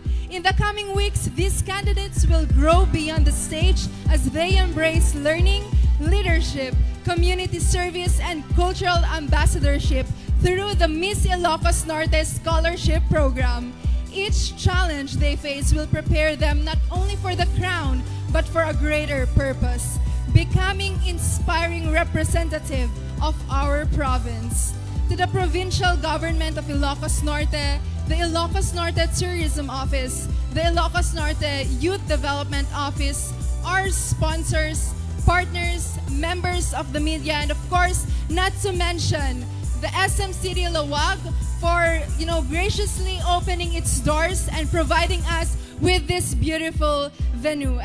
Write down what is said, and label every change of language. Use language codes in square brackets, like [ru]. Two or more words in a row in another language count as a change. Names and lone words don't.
[en] In the coming weeks, these candidates will grow beyond the stage as they embrace learning, leadership, community service, and cultural ambassadorship through the Miss Ilocos Norte Scholarship Program. Each challenge they face will prepare them not only for the crown, but for a greater purpose, becoming inspiring representative of our province. To the provincial government of Ilocos Norte, the Ilocos Norte Tourism Office, the Ilocos Norte Youth Development Office, our sponsors, partners, members of the media, and of course, not to mention the SM City Laoag for graciously opening its doors and providing us with this beautiful venue.